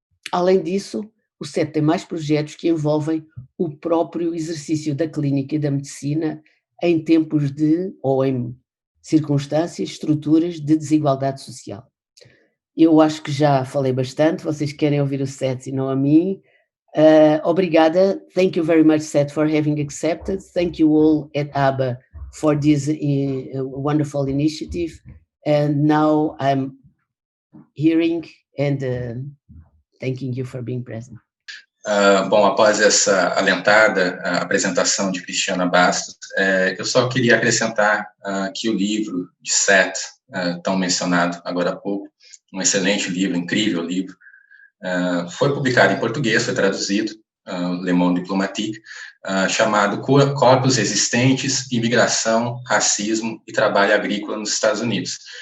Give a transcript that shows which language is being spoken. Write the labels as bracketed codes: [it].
[pt] Além disso, o Seth tem mais projetos que envolvem o próprio exercício da clínica e da medicina em tempos ou em circunstâncias, estruturas de desigualdade social. Eu acho que já falei bastante, vocês querem ouvir o Seth e não a mim. Obrigada. [en] Thank you very much, Seth, for having accepted. Thank you all at ABA for this wonderful initiative. And now I'm hearing and thanking you for being present. [pt] Bom, após essa alentada apresentação de Cristiana Bastos, eu só queria acrescentar que o livro de Seth, tão mencionado agora há pouco, um excelente livro, incrível livro, foi publicado em português, foi traduzido, Le Monde Diplomatique, chamado Corpos Existentes, Imigração, Racismo e Trabalho Agrícola nos Estados Unidos.